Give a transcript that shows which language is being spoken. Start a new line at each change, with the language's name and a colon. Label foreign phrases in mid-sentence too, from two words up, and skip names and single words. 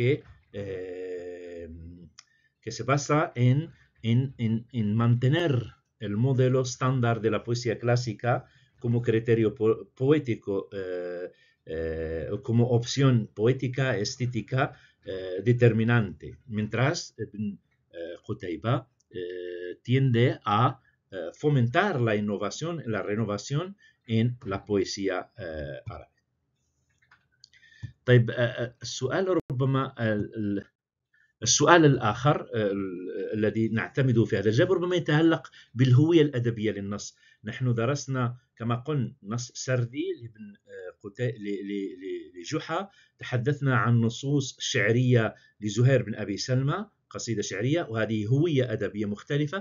Spanish: que se basa en mantener el modelo estándar de la poesía clásica como criterio poético, como opción poética, estética determinante, mientras Qutayba tiende a fomentar la innovación, la renovación en la poesía árabe.
Arabic: طيب السؤال ربما السؤال الآخر الذي نعتمد في هذا الجواب ربما يتعلق بالهوية الأدبية للنص. نحن درسنا كما قلنا نص سردي لجحا، تحدثنا عن نصوص شعرية لزهير بن أبي سلمى، قصيدة شعرية، وهذه هوية أدبية مختلفة.